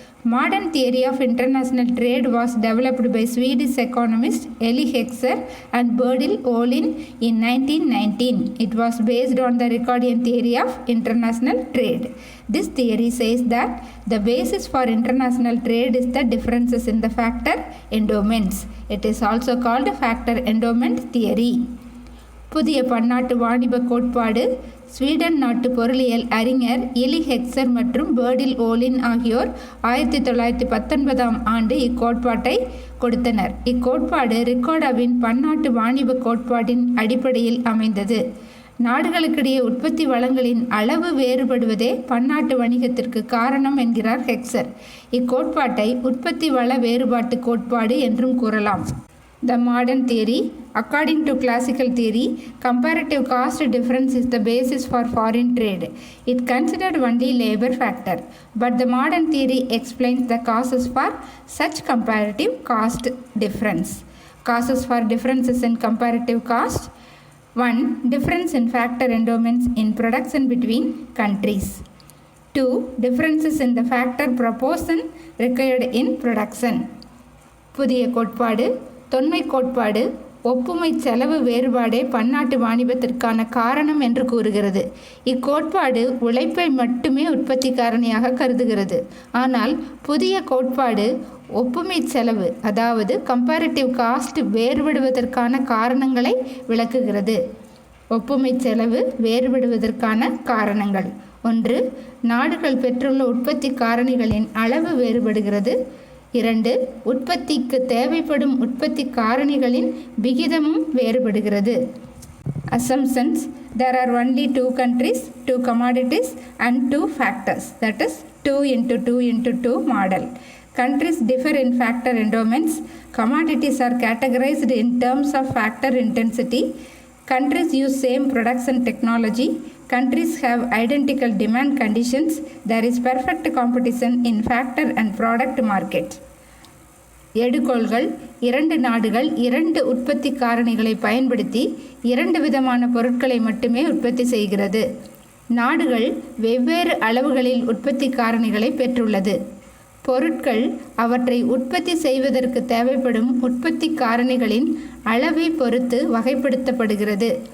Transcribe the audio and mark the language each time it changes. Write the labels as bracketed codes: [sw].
[en] Modern theory of international trade was developed by Swedish economists Eli Heckscher and Bertil Ohlin in 1919. It was based on the Ricardian theory of international trade. This theory says that the basis for international trade is the differences in the factor endowments. It is also called factor endowment theory. [ta] புதிய பன்னாட்டு வாணிப கோட்பாடு. Sweden நாட்டு பொருளியல் அறிஞர் எலி ஹெக்சர் மற்றும் பெர்டில் Olin ஆகியோர் 1919ஆம் ஆண்டு இக்கோட்பாட்டை கொடுத்தனர். இக்கோட்பாடு ரிக்கார்டாவின் பன்னாட்டு வாணிப கோட்பாட்டின் அடிப்படையில் அமைந்தது. நாடுகளுக்கிடையே உற்பத்தி வளங்களின் அளவு வேறுபடுவதே பன்னாட்டு வணிகத்திற்கு காரணம் என்கிறார் ஹெக்சர். இக்கோட்பாட்டை உற்பத்தி வள வேறுபாட்டு கோட்பாடு என்றும் கூறலாம். [en] The modern theory. According to classical theory, comparative cost difference is the basis for foreign trade. It considered only labor factor, but the modern theory explains the causes for such comparative cost difference. Causes for differences in comparative cost. 1. Difference in factor endowments in production between countries. 2. Differences in the factor proportion required in production. [ta] புதிய கோட்பாடு. தொன்மை கோட்பாடு ஒப்புமை செலவு வேறுபாடே பன்னாட்டு வாணிபத்திற்கான காரணம் என்று கூறுகிறது. இக்கோட்பாடு உழைப்பை மட்டுமே உற்பத்தி காரணியாக கருதுகிறது. ஆனால் புதிய கோட்பாடு ஒப்புமை செலவு, அதாவது கம்பேரிட்டிவ் காஸ்ட் வேறுபடுவதற்கான காரணங்களை விளக்குகிறது. ஒப்புமை செலவு வேறுபடுவதற்கான காரணங்கள்: 1. நாடுகள் பெற்றுள்ள உற்பத்தி காரணிகளின் அளவு வேறுபடுகிறது. 2. உற்பத்திக்கு தேவைப்படும் உற்பத்தி காரணிகளின் விகிதமும் வேறுபடுகிறது. [en] Assumptions: There are only 2 countries, 2 commodities and 2 factors, that is 2 into 2 into 2 model. Countries differ in factor endowments. Commodities are categorized in terms of factor intensity. Countries use same production technology. Countries have identical demand conditions. There is perfect competition in factor and product market. [ta] எடுகோள்கள்: 2 நாடுகள் 2 உற்பத்தி காரணிகளை பயன்படுத்தி 2 விதமான பொருட்களை மட்டுமே உற்பத்தி செய்கிறது. நாடுகள் வெவ்வேறு அளவுகளில் உற்பத்தி காரணிகளை பெற்றுள்ளது. பொருட்கள் அவற்றை உற்பத்தி செய்வதற்கு தேவைப்படும் உற்பத்தி காரணிகளின் அளவை பொறுத்து வகைப்படுத்தப்படுகிறது.